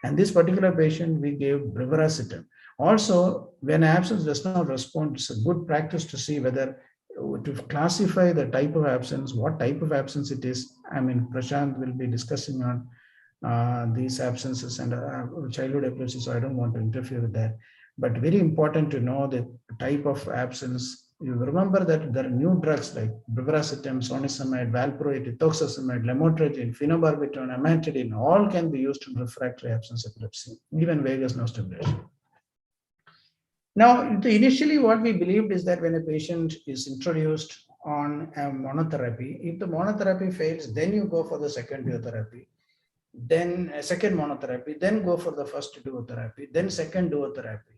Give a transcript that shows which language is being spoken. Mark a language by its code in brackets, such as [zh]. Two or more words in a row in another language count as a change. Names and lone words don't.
[en] And this particular patient, we gave brivaracetam. Also, when absence does not respond, it's a good practice to see whether to classify the type of absence, what type of absence it is. I mean, Prashant will be discussing on these absences and childhood epilepsy, so I don't want to interfere with that. But very important to know the type of absence. You remember that there are new drugs like brivaracetam, sonacimab, valproate, ethoxyzumab, lamotrigine, phenobarbital, amantadine, all can be used in refractory absence epilepsy, even vagus nerve stimulation. Now, initially what we believed is that when a patient is introduced on a monotherapy, if the monotherapy fails, then you go for the second duotherapy, then a second monotherapy, then go for the first duotherapy, then second duotherapy.